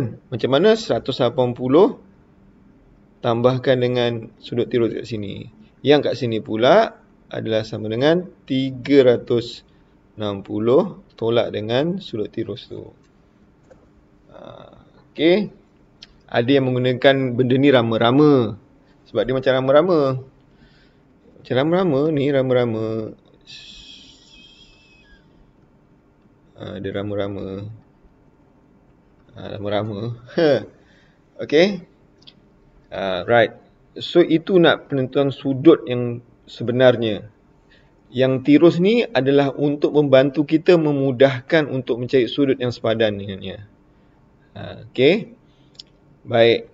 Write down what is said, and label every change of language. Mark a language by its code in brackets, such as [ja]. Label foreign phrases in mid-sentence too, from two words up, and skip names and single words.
[ms] Macam mana 180 tambahkan dengan sudut tirus kat sini. Yang kat sini pula adalah sama dengan 360 tolak dengan sudut tirus tu. Okey. Ada yang menggunakan benda ni rama-rama. Sebab dia macam rama-rama. Macam rama-rama ni, rama-rama. Dia rama-rama. Rama-rama. Okey. [en] Right. [ms] So itu nak penentuan sudut yang sebenarnya. Yang tirus ni adalah untuk membantu kita memudahkan untuk mencari sudut yang sepadan dengannya. Okey. Baik.